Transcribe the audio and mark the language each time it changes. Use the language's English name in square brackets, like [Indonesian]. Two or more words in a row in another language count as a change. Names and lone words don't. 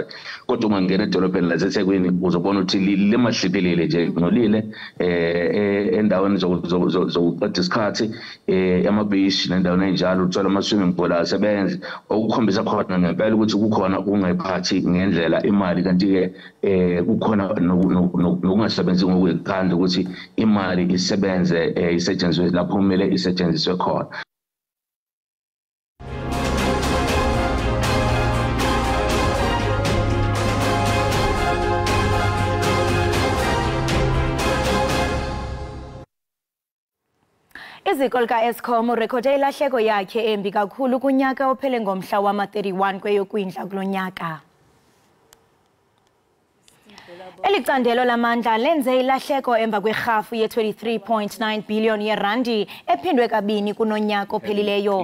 [Zulu] Kodwa uma ngena edolobheni laseThekwini uzobona ukuthi limahliphelile nje ngolile endaweni zokuqeda isikhathi amabishi nendaweni enjalo uthola ama- [English] swimming pool [Zulu] asebenzi okukhombisa khona ngempela ukuthi kukhona ukungayiphathi ngendlela imali, kanti-ke kukhona nokungasebenzi ngokuyikhandla ukuthi imali isebenze isetshenziswe lapho kumele isetshenziswe khona. [Xhosa] Iziko lika-Eskom urekhode ilahleko yakhe embi kakhulu kunyaka ophele ngomhla wama-31 kweyoKwindla kulo nyaka. Eli candelo lamandla lenze ilahleko emva kwerhafu ye-23.9 billion yerandi ephindwe kabini kunonyaka ophelileyo.